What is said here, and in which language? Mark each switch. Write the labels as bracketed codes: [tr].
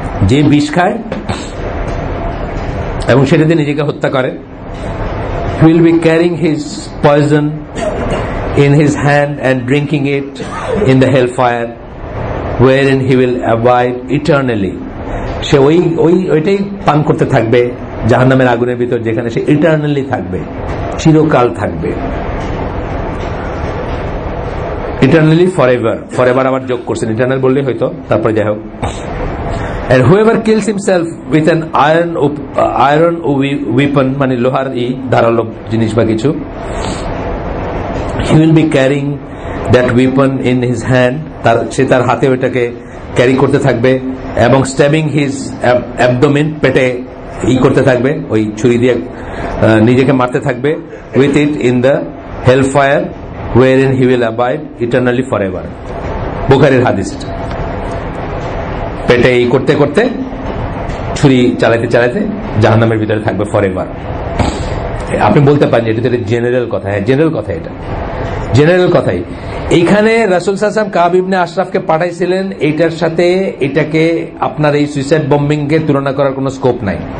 [bn] যে বিষ খায় এবং সেটাতে নিজেকে হত্যা করে, [en] will be carrying his poison in his hand and drinking it in the hellfire wherein he will abide eternally. [bn] সে ওইটাই পান করতে থাকবে জাহান্নামের আগুনের ভিতর, যেখানে সে ইটারনালি থাকবে, চিরকাল থাকবে। ইটারনালি ফরএভার আবার যোগ করছেন, ইটারনাল বললেই হয়তো, তারপরে যাই হোক। [en] And whoever kills himself with an iron weapon, [bn] মানে লোহার ধারালো জিনিস বা কিছু, [en] he will be carrying that weapon in his hand, [bn] সে তার হাতে ওইটাকে ক্যারি করতে থাকবে, [en] এবং stabbing his abdomen, [bn] পেটে করতে থাকবে, ওই ছুরি দিয়ে নিজেকে মারতে থাকবে, [en] with it in the hellfire wherein he will abide eternally forever. [bn] বুখারীর হাদিস। পেটে করতে করতে ছুরি চালাতে চালাতে জাহান্নামের ভিতরে থাকবে ফরএভার। আপনি বলতে পারেন এটা জেনারেল কথা, হ্যাঁ জেনারেল কথা, এটা জেনারেল কথাই। এইখানে রাসূল সাল্লাল্লাহু আলাইহি ওয়াসাল্লাম কাব ইবনে আশরাফকে পাঠাইছিলেন, এইটার সাথে এটাকে আপনার এই সুইসাইড বম্বিং কে তুলনা করার কোনো স্কোপ নাই।